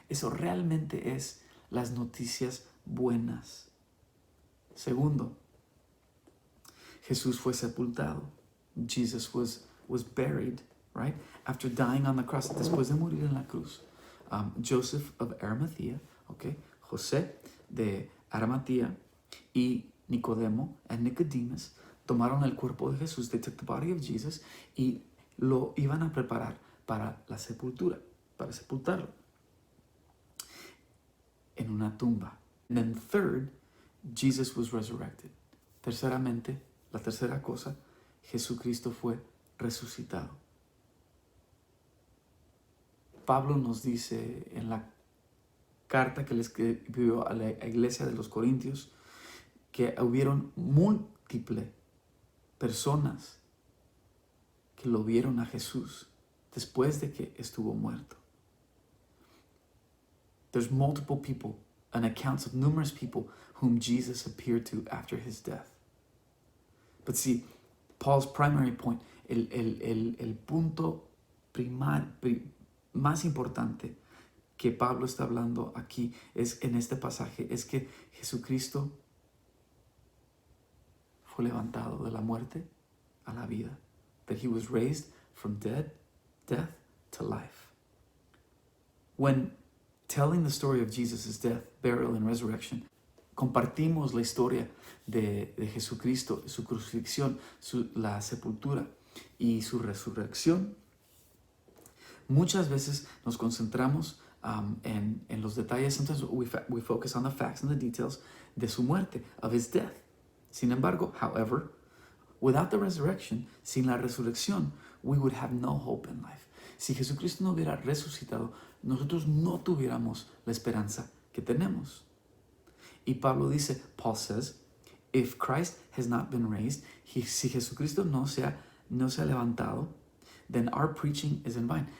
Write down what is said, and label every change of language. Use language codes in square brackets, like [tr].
[es] Eso realmente es las noticias buenas. Segundo, Jesús fue sepultado. [en] Jesus was buried, right? After dying on the cross, [es] después de morir en la cruz. [en] Joseph of Arimathea, okay? [es] José de Arimatea y Nicodemo [en] and Nicodemus [es] tomaron el cuerpo de Jesús. [en] They took the body of Jesus [es] y lo iban a preparar para la sepultura, para sepultarlo en una tumba. [en] And then third, Jesus was resurrected. [es] Terceramente, la tercera cosa, Jesucristo fue resucitado. Pablo nos dice en la carta que le escribió a la iglesia de los Corintios que hubieron múltiples personas que lo vieron a Jesús después de que estuvo muerto. [en] There's multiple people and accounts of numerous people whom Jesus appeared to after his death. But see, Paul's primary point, [es] el punto más importante que Pablo está hablando aquí es en este pasaje, es que Jesucristo fue levantado de la muerte a la vida. [en] That he was raised from death to life. When telling the story of Jesus' death, burial, and resurrection, [es] compartimos la historia de Jesucristo, su crucifixión, la sepultura y su resurrección. Muchas veces nos concentramos en los detalles. [en] Sometimes we focus on the facts and the details [es] de su muerte, [en] of his death. [es] Sin embargo, [en] however, without the resurrection, [es] sin la resurrección, [en] we would have no hope in life. [es] Si Jesucristo no hubiera resucitado, nosotros no tuviéramos la esperanza que tenemos. [en] Y Paul says, if Christ has not been raised, [es] si Jesucristo no se ha levantado, [en] then our preaching is in vain.